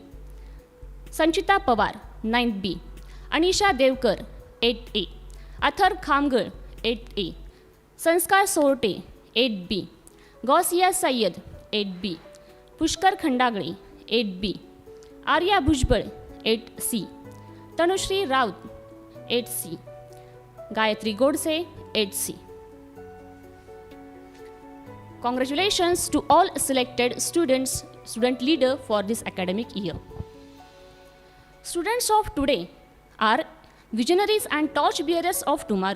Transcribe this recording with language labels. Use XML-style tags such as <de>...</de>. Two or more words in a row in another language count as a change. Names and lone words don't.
<en>Sanchita Pawar, 9th B. Anisha Devkar, 8th A. Athar Khamgar, 8th A. Sanskar Sorte, 8th B. Gausia Syed, 8th B. Pushkar Khandagre, 8th B. Arya Bhujbal, 8th C. Tanushri Raut, 8th C. Gayatri Godse, 8th C. Congratulations to all selected students, student leader for this academic year. Students of today are visionaries and torchbearers of tomorrow.</en>